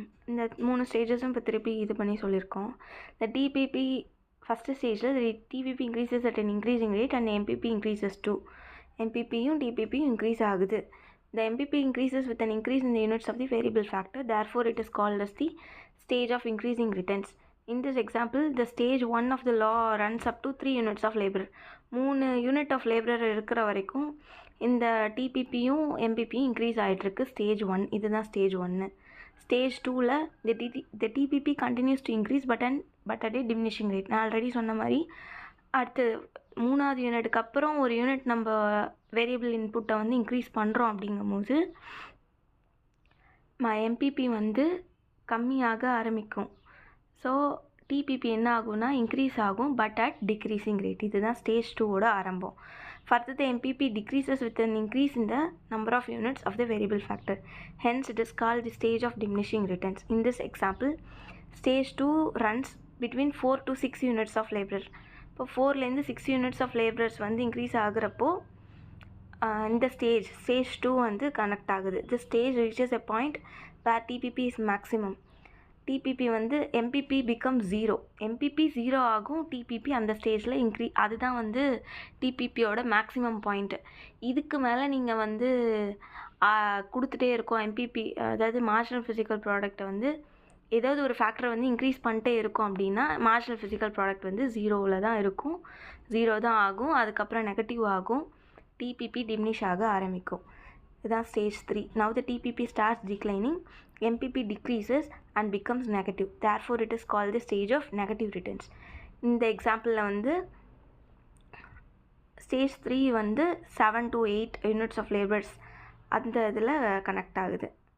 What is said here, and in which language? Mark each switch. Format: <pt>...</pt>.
<ta>இந்த 3 ஸ்டேஜஸும் இப்போ திருப்பி இது பண்ணி சொல்லியிருக்கோம். இந்த டிபிபி ஃபஸ்ட்டு ஸ்டேஜில்</ta> <en>DBP increases at an increasing rate and MBP increases too.</en> <ta>எம்பிபியும் டிபிபியும் increase ஆகுது.</ta> <en>The MPP increases with an increase in the units of the variable factor. Therefore, it is called as the stage of increasing returns. In this example, the stage 1 of the law runs up to 3 units of labor.</en> <ta>3 unit of labour இருக்கிற வரைக்கும் இந்த டிபிபியும் எம்பிபியும் increase ஆகிட்டுருக்கு. Stage 1 இதுதான் stage 1. Stage 2ல்</ta> <en>the TPP continues to increase but at a diminishing rate.</en> <ta>நான் already சொன்ன மாதிரி அடுத்து 3வது யூனிட்டுக்கு அப்புறம் ஒரு யூனிட் நம்ம வேரியபிள் இன்புட்டை வந்து இன்க்ரீஸ் பண்ணுறோம் அப்படிங்கும்போது எம்பிபி வந்து கம்மியாக ஆரம்பிக்கும். ஸோ டிபிபி என்ன ஆகும்னா இன்க்ரீஸ் ஆகும்</ta> <en>But at decreasing rate.</en> <ta>இதுதான் ஸ்டேஜ் 2வோட ஆரம்பம்.</ta> <en>Further, the MPP decreases with an increase in the number of units of the variable factor. Hence, it is called the stage of diminishing returns. In this example, stage 2 runs between 4 to 6 units of labor.</en> <ta>இப்போ 4லேருந்து 6 units of labourers வந்து increase ஆகுறப்போ இந்த stage 2 வந்து connect ஆகுது.</ta> <en>The stage reaches a point where DBP is maximum.</en> <ta>DPP வந்து MPP become 0. MPP 0 ஆகும், DPP அந்த ஸ்டேஜில் அதுதான் வந்து டிபிபியோட மேக்ஸிமம் பாயிண்ட்டு. இதுக்கு மேலே நீங்கள் வந்து கொடுத்துட்டே இருக்கோம் எம்பிபி, அதாவது மார்ஜினல் ஃபிசிக்கல் ப்ராடக்ட்டை வந்து ஏதாவது ஒரு ஃபேக்டரை வந்து இன்க்ரீஸ் பண்ணிட்டே இருக்கும் அப்படின்னா மார்ஜினல் ஃபிசிக்கல் ப்ராடக்ட் வந்து 0ல் தான் இருக்கும், 0 தான் ஆகும். அதுக்கப்புறம் நெகட்டிவ் ஆகும், டிபிபி டிமினிஷ் ஆக ஆரம்பிக்கும். இதுதான் stage 3.</ta> <en>Now the TPP starts declining, MPP decreases and becomes negative. Therefore, it is called the stage of negative returns.</en> <ta>இந்த எக்ஸாம்பிளில் வந்து ஸ்டேஜ் 3 வந்து 7 to 8 யூனிட்ஸ் ஆஃப் லேபர்ஸ் அந்த இதில் கனெக்ட் ஆகுது.</ta>